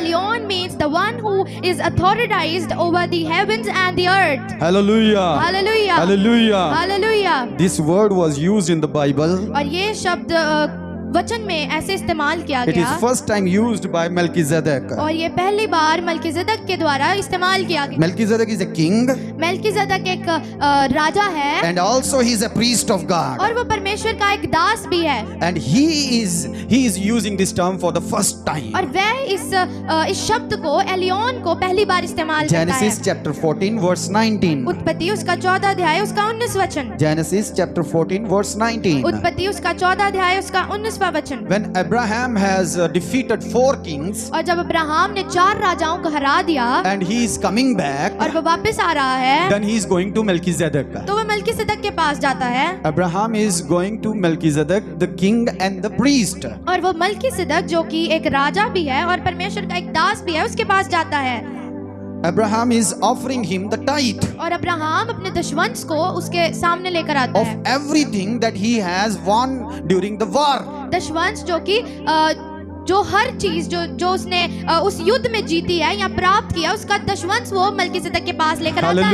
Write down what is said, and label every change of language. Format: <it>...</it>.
<en>Elyon means the one who is authorized over the heavens and the earth. Hallelujah. Hallelujah. Hallelujah. Hallelujah. This word was used in the Bible.</en> <hi>और ये शब्द वचन में ऐसे इस्तेमाल किया</hi> <en>It is</en> <hi>गया,</hi> <en>first time used by Melchizedek.</en> <hi>और ये पहली बार मलकीज़ेदक के द्वारा इस्तेमाल किया गया।</hi> <en>Melchizedek is a king</en> <hi>मलकीज़ेदक एक राजा है,</hi> <en>and also he is a priest of God.</en> <hi>और वो परमेश्वर का एक दास भी है,</hi> <en>And he is using this term for the first time.</en> <hi>और वह इस शब्द को, एलियोन को पहली बार इस्तेमाल करता है।</hi> <en>Genesis chapter 14 verse 19.</en> <hi>उत्पत्ति उसका 14 अध्याय उसका 19 वचन।</hi> <en>Genesis chapter 14 verse 19.</en> <hi>उत्पत्ति उसका 14 अध्याय उसका 19वां वचन।</hi> <en>When Abraham has defeated 4 kings</en> <hi>और जब अब्राहम ने 4 राजाओं को हरा दिया</hi> <en>and he is coming back,</en> <hi>और वो वापस आ रहा है,</hi> <en>then he is going to Melchizedek.</en> <hi>तो वो मलकीसेदक के पास जाता है,</hi> <en>Abraham is going to Melchizedek, the king and the priest.</en> <hi>और वो मलकीसेदक जो कि एक राजा भी है और परमेश्वर का एक दास भी है, उसके पास जाता है।</hi> <en>Abraham is offering him the tithe</en> <hi>और अब्राहम अपने दशवंश को उसके सामने लेकर आता</hi> <en>of</en> <hi>है।</hi> <en>everything that he has won during the war.</en> <hi>दशवंश जो कि जो हर चीज जो उसने उस युद्ध में जीती है या प्राप्त किया, उसका दशवंश वो मलकीसेदक के पास लेकर आता है।</hi>